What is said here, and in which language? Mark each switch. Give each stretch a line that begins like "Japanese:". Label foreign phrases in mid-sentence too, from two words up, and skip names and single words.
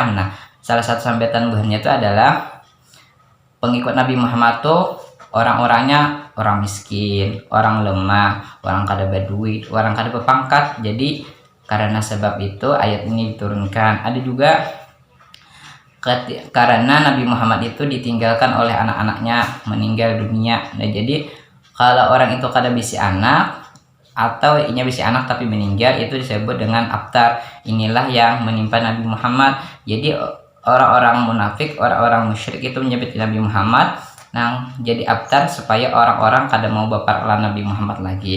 Banjar: Nah, salah satu sambetan buahnya itu adalah pengikut Nabi Muhammad tuh orang-orangnya orang miskin, orang lemah, orang kada berduit, orang kada berpangkat.
Indonesian: Jadi karena sebab itu ayat ini diturunkan. Ada juga karena Nabi Muhammad itu ditinggalkan oleh anak-anaknya, meninggal dunia.
Banjar: Nah, jadi kalau orang itu kada bisi anak atau inya bisi anak tapi meninggal, itu disebut dengan abtar. Inilah yang menimpa Nabi Muhammad. Jadi orang-orang munafik, orang-orang musyrik itu menyebut Nabi Muhammad nang jadi abtar supaya orang-orang kada mau baparlah Nabi Muhammad lagi.